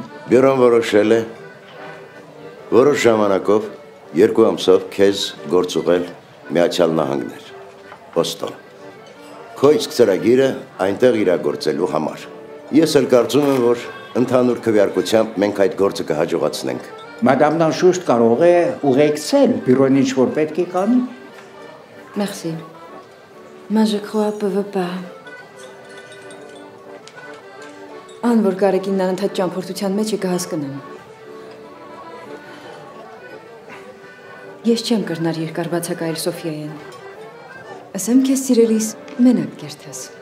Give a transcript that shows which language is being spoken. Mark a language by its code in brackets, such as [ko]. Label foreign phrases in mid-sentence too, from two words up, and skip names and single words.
[hy] Բյուրոն որոշել է որոշ ժամանակով 2 ամսով քեզ գործուղել Միացյալ Նահանգներ, Բոստոն։ Քո իսկ ծրագիրը այնտեղ իրագործելու համար։ Ես էլ կարծում եմ, որ ընդհանուր քվեարկությամբ մենք այդ գործը կհաջողացնենք։ Մադամն անշուշտ կարող է ուղեկցել բյուրոն ինչ-որ պետք է կանի։ [fr] Merci. Mais je crois peu pas. [hy] Ան որ Գարեգինն անընդհատ ճամփորդության մեջ է կհասկնամ։ Ես չեմ կրնար երկար բացակայել Սոֆիային։ Ասեմ քեզ սիրելիս մենակ կերտես։